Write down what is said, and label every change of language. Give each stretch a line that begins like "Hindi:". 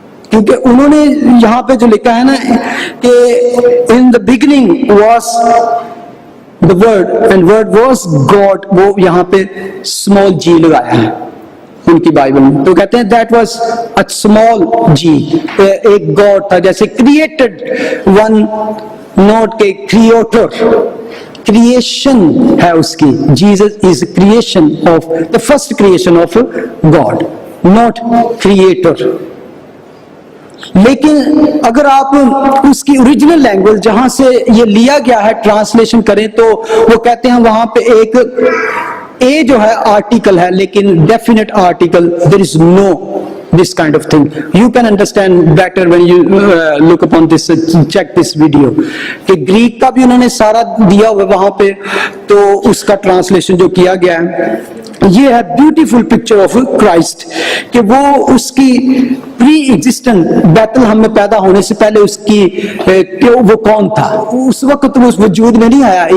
Urdu: کیونکہ انہوں نے یہاں پہ جو لکھا ہے نا کہ
English: in the beginning was the word and word was God,
Urdu: وہ یہاں پہ اسمال جی لگایا ہے ان کی بائبل میں. تو کہتے ہیں
English: that was a small g,
Urdu: ایک گاڈ تھا جیسے کریٹڈ ون نوٹ کے کریٹر, کریشن ہے اس کی.
English: Jesus is creation of the first creation of God, not creator.
Urdu: لیکن اگر آپ اس کی اوریجنل لینگویج جہاں سے یہ لیا گیا ہے ٹرانسلیشن کریں تو وہ کہتے ہیں وہاں پہ ایک اے جو ہے آرٹیکل ہے لیکن definite article,
English: There is no this kind of thing. You can understand better when you look upon this, check this video.
Urdu: کہ گریک کا بھی انہوں نے سارا دیا ہوا وہاں پہ, تو اس کا ٹرانسلیشن جو کیا گیا ہے یہ ہے
English: beautiful picture of Christ,
Urdu: کہ وہ اس کی پری ایگزسٹنٹ بیتلہم میں پیدا ہونے سے پہلے اس کی کہ وہ کون تھا, اس وقت وہ وجود میں نہیں آیا.